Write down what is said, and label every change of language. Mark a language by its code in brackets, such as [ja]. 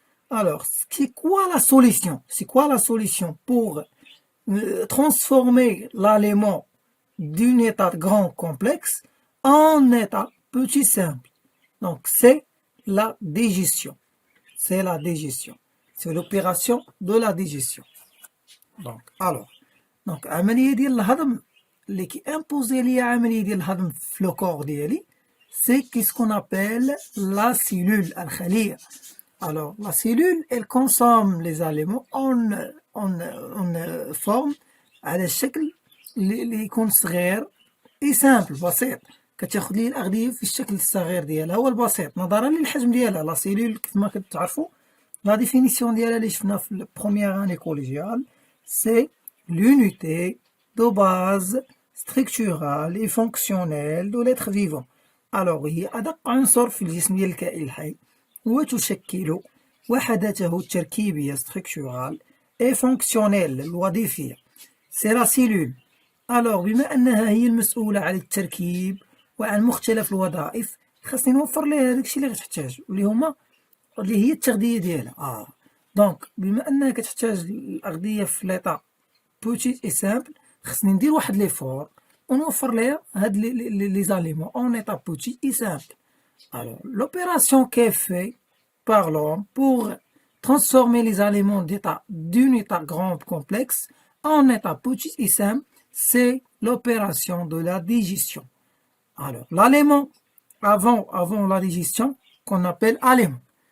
[fr] Alors, c'est quoi la solution? C'est quoi la solution pour transformer l'aliment d'un état grand complexe en état petit simple? Donc, c'est la digestion. C'est la digestion. C'est l'opération de la digestion. Donc, alors, [ar] عملية ديال الهضم اللي كيمبوزي ليا عملية ديال الهضم في لو كور ديالي [fr] c'est qu'est-ce qu'on appelle la cellule, [ar] الخلية. [fr] Alors, la cellule, elle consomme les aliments en forme [ar] على الشكل اللي يكون صغير اي سامبل بسيط. كتاخذ لي الأغذية في الشكل الصغير ديالها هو البسيط نظرا للحجم ديالها. لا سيلول كيف ما كتعرفوا لا ديفينيسيون ديالها اللي شفنا في البروميير اني كوليجيال سي [fr] l'unité de base structurale et fonctionnelle de l'être vivant. Alors, [ar] هي أدق عنصر في الجسم ديال الكائن الحي وتشكل وحدته التركيبية [fr] structurale et fonctionnelle [ar] الوظيفية. [fr] C'est la cellule. Alors, [ar] بما أنها هي المسؤولة عن التركيب وعن مختلف الوظائف، خاصني نوفر لها داكشي اللي غتحتاج اللي هي التغذية ديالها. دونك بما أنها كتحتاج الأغذية في ليطا بوتيت اي سامبل، خاصني ندير واحد ليفور ونوفر لها هاد لي زاليمون اون ايتا بوتيت اي سامبل. [fr] Alors, l'opération qui est faite par l'homme pour transformer les aliments d'un état grand complexe en état petit et simple, c'est l'opération de la digestion. Alors, l'aliment, avant la digestion, qu'on appelle aliment.